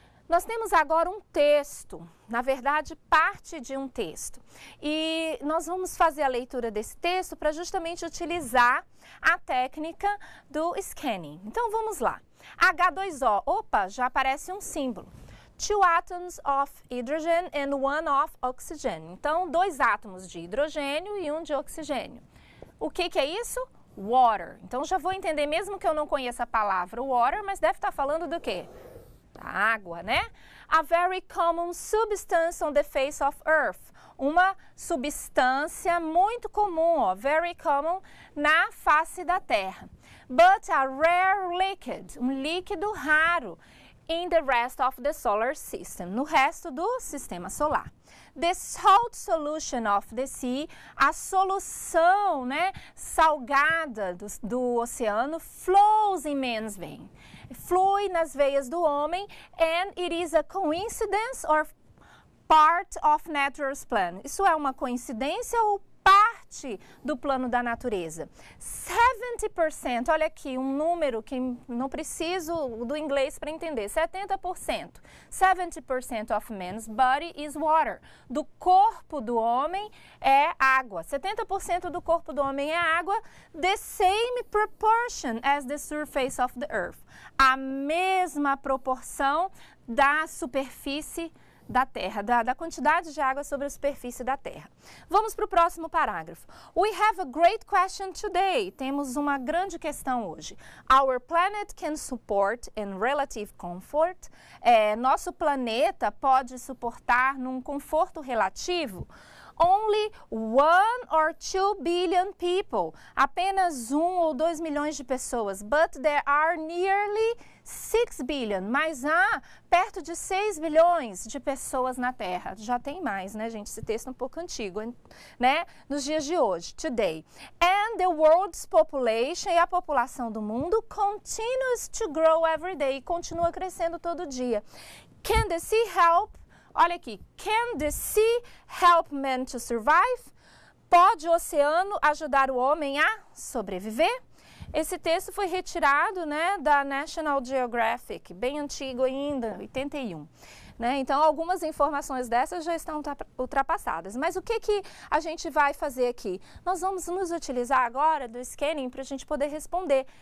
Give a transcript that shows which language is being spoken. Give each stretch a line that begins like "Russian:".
Portuguese: Nós temos agora um texto, na verdade, parte de um texto. E nós vamos fazer a leitura desse texto para justamente utilizar a técnica do scanning. Então, vamos lá. H2O, opa, já aparece um símbolo.
English: 2 atoms of hydrogen and 1 of oxygen.
Portuguese: Então, 2 átomos de hidrogênio e 1 de oxigênio. O que é isso? Water. Então, já vou entender, mesmo que eu não conheça a palavra water, mas deve estar falando do quê? Da água, né?
English: A very common substance on the face of Earth.
Portuguese: Uma substância muito comum, ó,
English: very common,
Portuguese: na face da Terra.
English: But a rare liquid,
Portuguese: um líquido raro,
English: in the rest of the solar system,
Portuguese: no resto do sistema solar.
English: The salt solution of the sea,
Portuguese: a solução, né, salgada do oceano,
English: flows in man's vein.
Portuguese: Flui nas veias do homem,
English: and it is a coincidence or part of nature's plan.
Portuguese: Isso é uma coincidência ou parte do plano da natureza? 70%, olha aqui um número que não preciso do inglês para entender, 70%.
English: 70% of man's body is water.
Portuguese: Do corpo do homem é água. 70% do corpo do homem é água,
English: the same proportion as the surface of the earth.
Portuguese: A mesma proporção da superfície da Terra, da quantidade de água sobre a superfície da Terra. Vamos para o próximo parágrafo.
English: We have a great question today.
Portuguese: Temos uma grande questão hoje.
English: Our planet can support in relative comfort.
Portuguese: Nosso planeta pode suportar num conforto relativo?
English: Only 1 or 2 billion people.
Portuguese: Apenas 1 ou 2 milhões de pessoas.
English: But there are nearly 6 billion.
Portuguese: Mas há perto de 6 bilhões de pessoas na Terra. Já tem mais, né, gente? Esse texto é um pouco antigo, né? Nos dias de hoje,
English: today. And the world's population,
Portuguese: e a população do mundo,
English: continues to grow every day.
Portuguese: Continua crescendo todo dia.
English: Can the sea help?
Portuguese: Olha aqui,
English: can the sea help man to survive?
Portuguese: Pode o oceano ajudar o homem a sobreviver? Esse texto foi retirado, né, da National Geographic, bem antigo ainda, 81. Né? Então, algumas informações dessas já estão ultrapassadas. Mas o que a gente vai fazer aqui? Nós vamos nos utilizar agora do scanning para a gente poder responder.